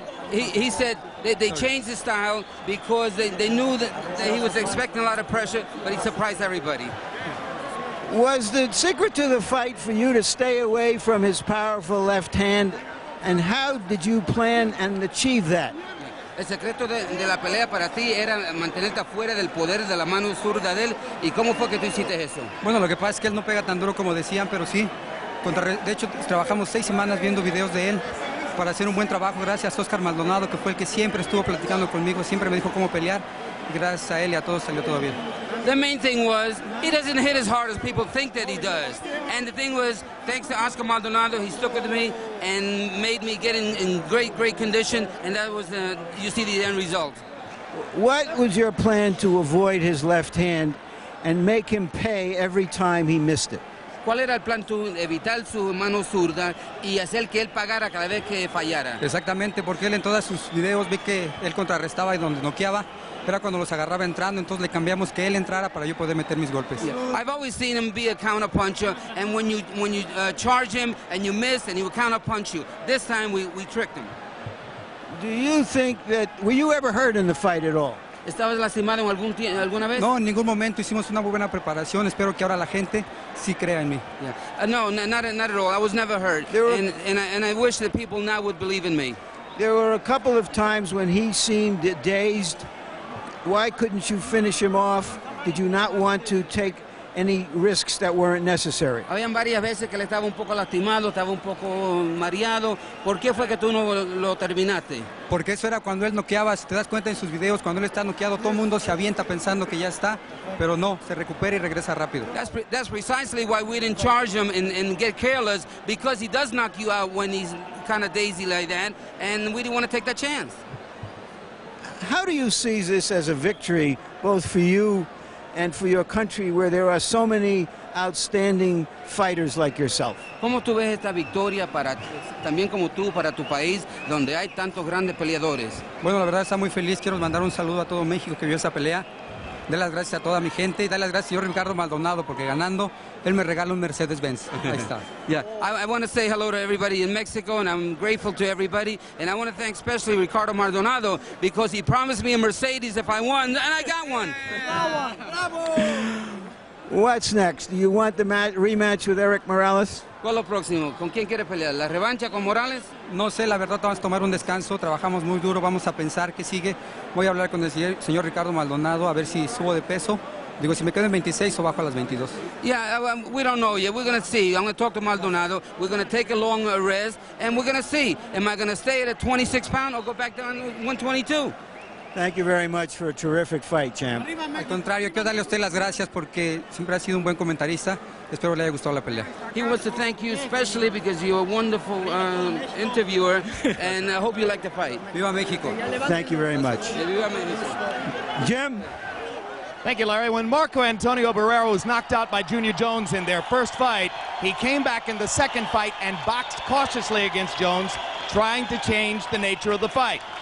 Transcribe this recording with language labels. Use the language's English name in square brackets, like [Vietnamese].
[English] He said they changed his style because they knew that he was expecting a lot of pressure, but he surprised everybody. Was the secret to the fight for you to stay away from his powerful left hand? And how did you plan and achieve that? [Spanish] El secreto de la pelea para ti era mantenerte afuera del poder de la mano zurda de él. ¿Y cómo fue que tú hiciste eso? Bueno, lo que pasa es que él no pega tan duro como decían, pero sí. De hecho, trabajamos 6 semanas viendo videos de él para hacer un buen trabajo. Gracias a Oscar Maldonado, que fue el que siempre estuvo platicando conmigo, siempre me dijo cómo pelear. Y gracias a él y a todos salió todo bien. [English] The main thing was, he doesn't hit as hard as people think that he does. And the thing was, thanks to Oscar Maldonado, he stuck with me and made me get in great condition. And that was, you see the end result. What was your plan to avoid his left hand and make him pay every time he missed it? [Spanish] ¿Cuál era el plan tú? Evitar su mano zurda y hacer que él pagara cada vez que fallara. Exactamente, porque él en todos sus videos ve que él contrarrestaba y donde noqueaba era cuando los agarraba entrando, entonces le cambiamos que él entrara para yo poder meter mis golpes. [English] Yeah. I've always seen him be a counter puncher, and when you charge him and you miss, and he will counter punch you. This time we tricked him. Do you think that, were you ever hurt in the fight at all? [Spanish] ¿Estabas lastimado alguna vez? No, en ningún momento. Hicimos una muy buena preparación. Espero que ahora la gente sí crea en mí. [English] Yeah. No, not at all. I was never hurt. And I wish that people now would believe in me. There were a couple of times when he seemed dazed. Why couldn't you finish him off? Did you not want to take any risks that weren't necessary? [Spanish] Habían varias veces que le estaba un poco lastimado, estaba un poco mareado. ¿Por qué fue que tú no lo terminaste? Porque eso era cuando él noqueaba. Si te das cuenta en sus videos, cuando él está noqueado, todo el mundo se avienta pensando que ya está, pero no, se recupera y regresa rápido. [English] That's precisely why we didn't charge him and get careless, because he does knock you out when he's kind of daisy like that, and we didn't want to take that chance. How do you see this as a victory, both for you and for your country, where there are so many outstanding fighters like yourself? [Spanish] ¿Cómo tú ves esta victoria también como tú, para tu país, donde hay tantos grandes peleadores? Bueno, la verdad está muy feliz. Quiero mandar un saludo a todo México que vio esa pelea. Dar las gracias a toda mi gente y dar las gracias al señor Ricardo Maldonado, porque ganando, él me regala un Mercedes-Benz. Ahí está. [English] Yeah, I want to say hello to everybody in Mexico, and I'm grateful to everybody. And I want to thank especially Ricardo Maldonado, because he promised me a Mercedes if I won, and I got one. Bravo! What's next? Do you want the rematch with Eric Morales? [Spanish] ¿Cuál es lo próximo? ¿Con quién quiere pelear? ¿La revancha con Morales? No sé, la verdad, vamos a tomar un descanso, trabajamos muy duro, vamos a pensar qué sigue. Voy a hablar con el señor Ricardo Maldonado a ver si subo de peso. Digo, si me quedo en 26 o bajo a las 22. [English] Yeah, we don't know yet. We're going to see. I'm going to talk to Maldonado. We're going to take a long rest, and we're going to see. Am I going to stay at a 26-pound or go back down to 122? Thank you very much for a terrific fight, champ. [Spanish] Al contrario, quiero darle a usted las gracias porque siempre ha sido un buen comentarista. Espero le haya gustado la pelea. [English] He wants to thank you especially because you're a wonderful interviewer, and I hope you like the fight. [Spanish] Viva México. [English] Thank you very much. [Spanish] Viva México. [English] Jim? Thank you, Larry. When Marco Antonio Barrera was knocked out by Junior Jones in their first fight, he came back in the second fight and boxed cautiously against Jones, trying to change the nature of the fight.